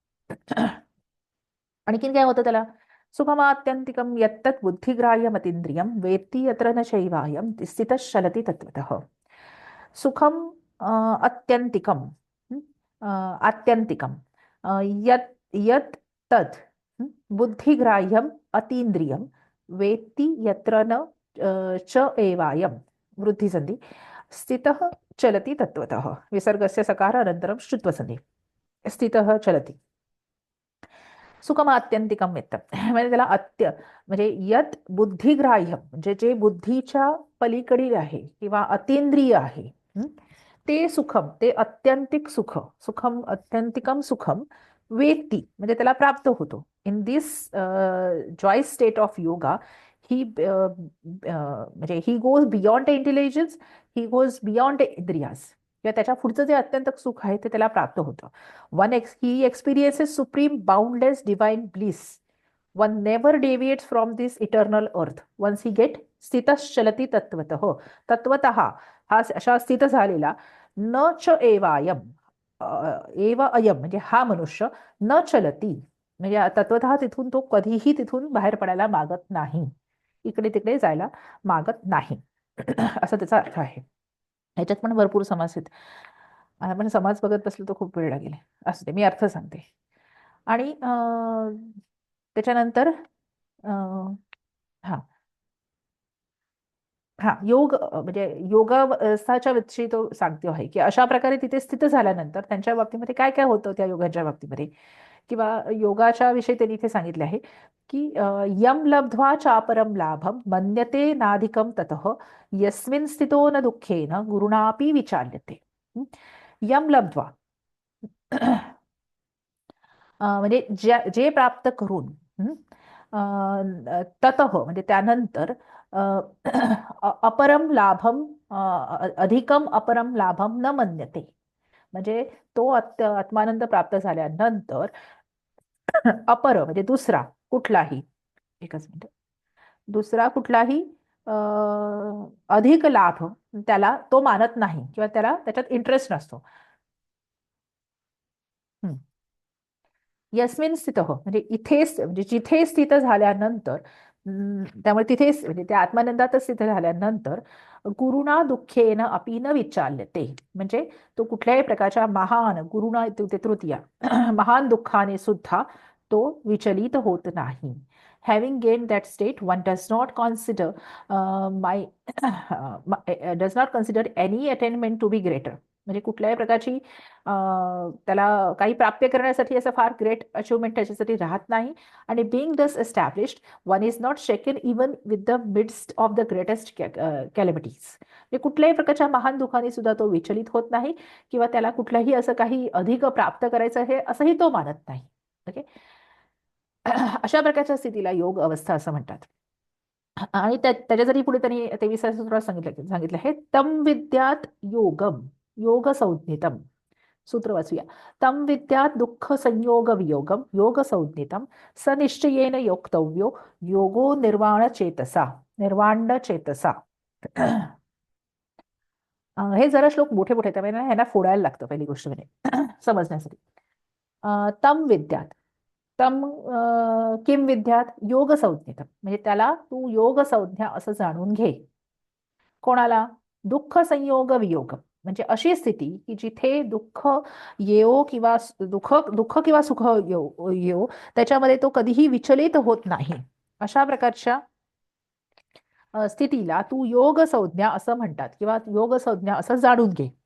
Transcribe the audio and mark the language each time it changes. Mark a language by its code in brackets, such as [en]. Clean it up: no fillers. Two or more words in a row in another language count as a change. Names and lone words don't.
[mr] आणखीन काय होतं त्याला, [sa] सुखमात्यंतिकं यत्तत् बुद्धिग्राह्यमतीन्द्रियं वेत्ति यत्र न शैवायं स्थितश्चलति तत्त्वतः. सुखम अत्यंतिकम, आत्यंतिकम, यत् यत् तत् बुद्धिग्राह्यम अतीन्द्रियम वेत्ति यत्र न च एवायम वृद्धिसंधी स्थितः चलति तत्त्वतः. विसर्गस्य सकार अनन्तरं श्रुत्वसंधी. स्थितः चलति. [mr] सुखमात्यंतिकम मित्र म्हणजे त्याला म्हणजे [sa] यत बुद्धिग्राह्य, [mr] म्हणजे जे बुद्धीच्या पलीकडील आहे किंवा अतींद्रिय आहे, ते सुखम, ते अत्यंतिक सुख, [sa] सुखम अत्यंतिकम सुखम वेत्ती [mr] म्हणजे त्याला प्राप्त होतो. [en] in this joy state of yoga he म्हणजे he goes beyond intelligence, he goes beyond indriyas, [mr] किंवा त्याच्या पुढचं जे अत्यंत सुख आहे ते त्याला प्राप्त होतं. [en] He experiences supreme boundless divine bliss. One never deviates from this eternal earth once he get [sa] स्थितश्चलती तत्वतः. [mr] तत्वतः हा अशा स्थित झालेला [sa] न च एवायम, एव अयम [mr] म्हणजे हा मनुष्य [sa] न चलती [mr] म्हणजे तत्वतः तिथून तो कधीही तिथून बाहेर पडायला मागत नाही, इकडे तिकडे जायला मागत नाही असा त्याचा अर्थ आहे. ह्याच्यात पण भरपूर समास आहेत, आपण समाज बघत बसलो तर खूप वेळ लागेल, असू दे मी अर्थ सांगते. आणि त्याच्यानंतर हा हा योग म्हणजे योगावस्थाच्या विषयी तो सांगतो आहे की अशा प्रकारे तिथे स्थित झाल्यानंतर त्यांच्या बाबतीमध्ये काय काय होतं त्या योगाच्या बाबतीमध्ये, किंवा योगाच्या विषयी त्यांनी इथे सांगितले आहे की [sa] यम लब्ध्वा चापरम लाभम मन्यते नाधिकम ततः यस्मिन् स्थितो न दुःखेन गुरुणापि विचाल्यते. यम लब्ध्वा [mr] म्हणजे जे प्राप्त करून, ततः म्हणजे त्यानंतर [sa] अपरम लाभम, अधिकम अपरम लाभम न मन्यते, [mr] म्हणजे तो आत्मानंद प्राप्त झाल्यानंतर अपर म्हणजे दुसरा कुठलाही, एकच मिनिट, दुसरा कुठलाही अधिक लाभ त्याला तो मानत नाही किंवा त्याला त्याच्यात इंटरेस्ट नसतो. [sa] यस्मिन स्थित [mr] म्हणजे इथेच, म्हणजे जिथे स्थित झाल्यानंतर, त्यामुळे तिथेच म्हणजे त्या आत्मानंदातच स्थित झाल्यानंतर [sa] गुरुणा दुःखेन अपि न विचाल्यते, [mr] म्हणजे तो कुठल्याही प्रकारच्या महान [sa] गुरुणा इत्युक्ते तृतीया [mr] महान दुःखाने सुद्धा तो विचलित होत नाही. [en] Having gained that state, one does not consider does not consider any attainment to be greater. [mr] म्हणजे कुठल्याही प्रकारची त्याला काही प्राप्य करण्यासाठी असं फार [en] great achievement [mr] त्याच्यासाठी राहत नाही. [en] आणि being thus established one is not shaken even with the midst of the greatest calamities. [mr] म्हणजे कुठल्याही प्रकारच्या महान दुःखाने सुद्धा तो विचलित होत नाही किंवा त्याला कुठलंही असं काही अधिक प्राप्त करायचं आहे असंही तो मानत नाही. ओके, अशा प्रकारच्या स्थितीला योग अवस्था असं म्हणतात. आणि त्याच्यासाठी पुढे त्यांनी 23व्या सूत्रात सांगितलं आहे [sa] तम विद्यात योगम योग संज्ञितम. [mr] सूत्र वाचूया. [sa] तम विद्यात दुःख संयोग वियोगम योग संज्ञितम स निश्चयेन योक्तव्यो योगो निर्वाण चेतसा, निर्वाण चेतसा. [mr] हे जरा श्लोक मोठे मोठे त्यामुळे ह्यांना फोडायला लागतं पहिली गोष्ट म्हणजे समजण्यासाठी. [sa] तम विद्यात, तम किम विद्यात योग संज्ञितम [mr] म्हणजे त्याला तू योग संज्ञा असं जाणून घे. कोणाला? [sa] दुःख संयोग वियोग, [mr] म्हणजे अशी स्थिती की जिथे दुःख येवो किंवा दुःख दुःख किंवा सुख येवो त्याच्यामध्ये तो कधीही विचलित होत नाही. अशा प्रकारच्या स्थितीला तू योग संज्ञा असं म्हणतात किंवा योग संज्ञा असं जाणून घे.